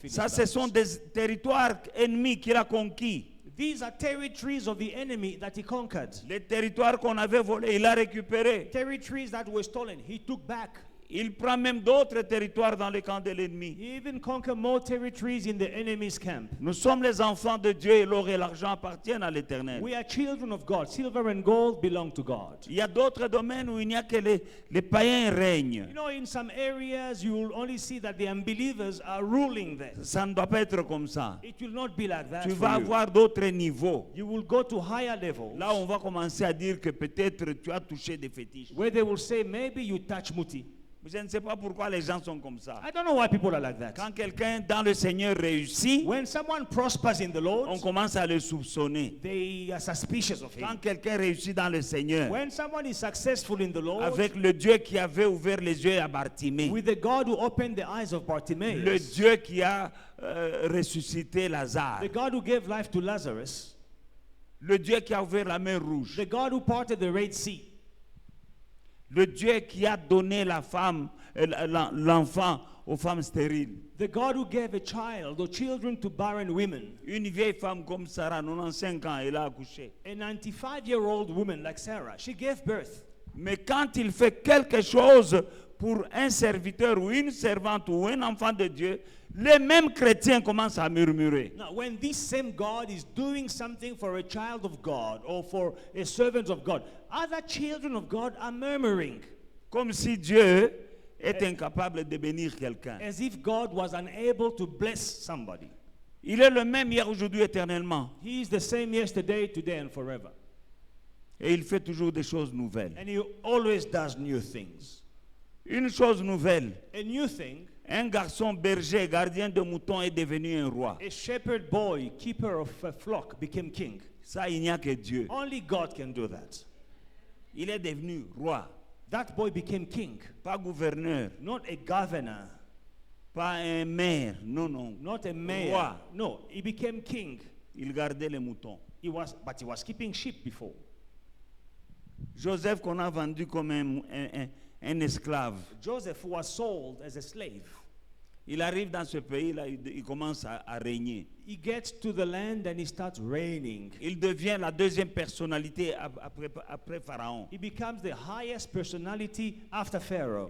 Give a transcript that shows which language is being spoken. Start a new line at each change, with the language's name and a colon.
French: Ça, ce sont
English: Philistines.
French: des territoires ennemis qu'il a conquis.
English: These are territories of the enemy that he conquered.
French: Les territoires qu'on avait volés, il a récupéré.
English: Territories that were stolen, he took back.
French: Il prend même d'autres territoires dans le camp de l'ennemi.
English: He even conquered more territories in the enemy's camp.
French: Nous sommes les enfants de Dieu et l'or et l'argent appartiennent à l'Éternel.
English: We are children of God. Silver and gold belong to God.
French: Il y a d'autres domaines où il n'y a que les païens règnent.
English: You know, in some areas, you will only see that the unbelievers are ruling there.
French: Ça ne doit pas être comme ça.
English: It will not be like that
French: Tu
English: for
French: vas
English: you.
French: avoir d'autres niveaux.
English: You will go to higher levels
French: Là, on va commencer à dire que peut-être tu as touché des fétiches.
English: where they will say, maybe you touch muti.
French: Je ne sais pas pourquoi les gens sont comme ça.
English: I don't know why people are like that.
French: Quand quelqu'un dans le Seigneur réussit,
English: When someone prospers in the Lord,
French: on commence à le soupçonner.
English: they are suspicious of
French: Quand
English: him.
French: quelqu'un réussit dans le Seigneur,
English: When someone is successful in the Lord,
French: avec le Dieu qui avait ouvert les yeux à Bartimée,
English: with the God who opened the eyes of
French: le
English: Bartimaeus,
French: Dieu qui a ressuscité Lazare,
English: the God who gave life to Lazarus,
French: le Dieu qui a ouvert la mer rouge,
English: the God who parted the Red Sea,
French: le Dieu qui a donné l'enfant aux femmes stériles.
English: the God who gave a child or children to barren women.
French: Une vieille femme comme Sarah, 95 ans, elle a accouché.
English: A 95-year-old woman like Sarah, she gave birth.
French: Mais quand il fait quelque chose pour un serviteur ou une servante ou un enfant de Dieu, les mêmes chrétiens commencent à murmurer.
English: Now, when this same God is doing something for a child of God or for a servant of God, other children of God are murmuring
French: Comme si Dieu est incapable de bénir quelqu'un.
English: as if God was unable to bless somebody.
French: Il est le même hier, aujourd'hui, éternellement.
English: He is the same yesterday, today, and forever.
French: Et il fait toujours des choses nouvelles.
English: And he always does new things.
French: Une chose nouvelle,
English: A new thing,
French: un garçon berger, gardien de moutons est devenu un roi.
English: a shepherd boy, keeper of a flock, became king.
French: Ça, il n'y a que Dieu.
English: Only God can do that.
French: Il est devenu roi,
English: That boy became king,
French: pas gouverneur,
English: not a governor,
French: pas un maire, non, non.
English: not a mayor.
French: Roi.
English: No, he became king.
French: Il gardait les moutons.
English: But he was keeping sheep before.
French: Joseph qu'on a vendu comme un esclave.
English: Joseph was sold as a slave.
French: Il arrive dans ce pays-là, il commence à régner.
English: He gets to the land and he starts reigning.
French: Il devient la deuxième personnalité après Pharaon.
English: He becomes the highest personality after Pharaoh.